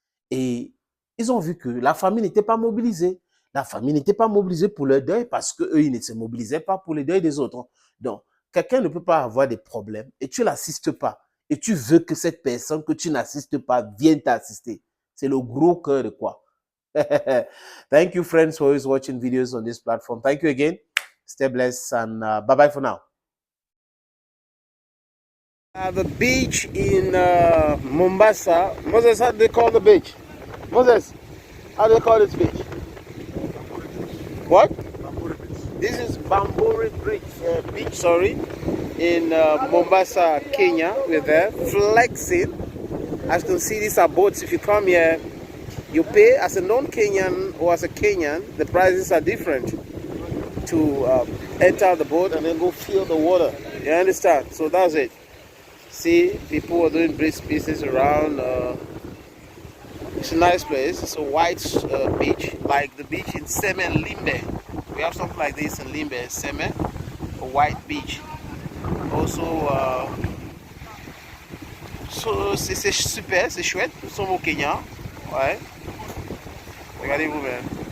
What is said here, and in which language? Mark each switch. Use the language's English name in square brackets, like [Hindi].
[French] Et ils ont vu que la famille n'était pas mobilisée. La famille n'était pas mobilisée pour leur deuil parce qu'eux, ils ne se mobilisaient pas pour le deuil des autres. Donc, quelqu'un ne peut pas avoir des problèmes et tu ne l'assistes pas. Et tu veux que cette personne que tu n'assistes pas vienne t'assister. C'est le gros cœur de quoi? [English] Thank you, friends, for always watching videos on this platform. Thank you again. Stay blessed and bye-bye for now. The beach in Mombasa. Moses, how do they call the beach? Moses, how do they call this beach? What? This is Bamburi Beach, sorry, in Mombasa, Kenya. We're there flexing. As you can see, these are boats. If you come here, you pay as a non-Kenyan or as a Kenyan. The prices are different to enter the boat and then go feel the water. You understand? So that's it. See, people are doing brisk business around. It's a nice place. It's a white beach, like the beach in Seme and Limbe. We have something like this in Limbe and Seme, a white beach. [French] Also, c'est super, c'est chouette. Nous sommes au Kenya. Ouais. Regardez-vous, même.